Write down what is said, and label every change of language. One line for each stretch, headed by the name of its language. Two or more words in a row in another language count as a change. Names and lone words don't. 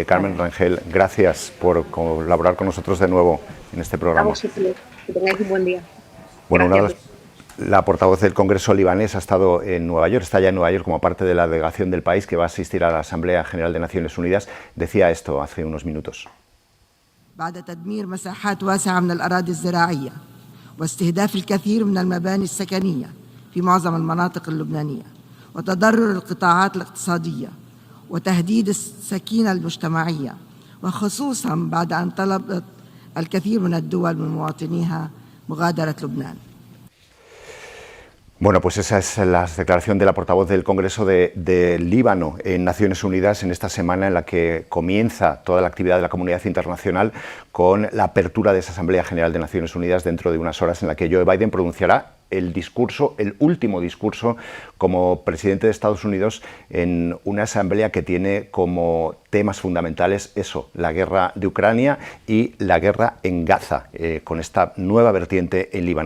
Spanish: Carmen Rangel, gracias por colaborar con nosotros de nuevo en este programa. Que tengáis un buen día. Bueno, la portavoz del Congreso libanés ha estado en Nueva York, está ya en Nueva York como parte de la delegación del país que va a asistir a la Asamblea General de Naciones Unidas. Decía esto hace unos minutos.
Arabic: بعد تدمير مساحات واسعة من الأراضي الزراعية واستهداف الكثير من المباني السكنية في معظم المناطق اللبنانية وتضرر القطاعات الاقتصادية وتهديد السكينة المجتمعية وخصوصا بعد أن طلبت الكثير من الدول من مواطنيها مغادرة لبنان.
Spanish: Bueno, pues esa es la declaración de la portavoz del Congreso de Líbano en Naciones Unidas en esta semana en la que comienza toda la actividad de la comunidad internacional con la apertura de esa Asamblea General de Naciones Unidas dentro de unas horas en la que Joe Biden pronunciará el último discurso como presidente de Estados Unidos en una asamblea que tiene como temas fundamentales eso, la guerra de Ucrania y la guerra en Gaza, con esta nueva vertiente en Líbano.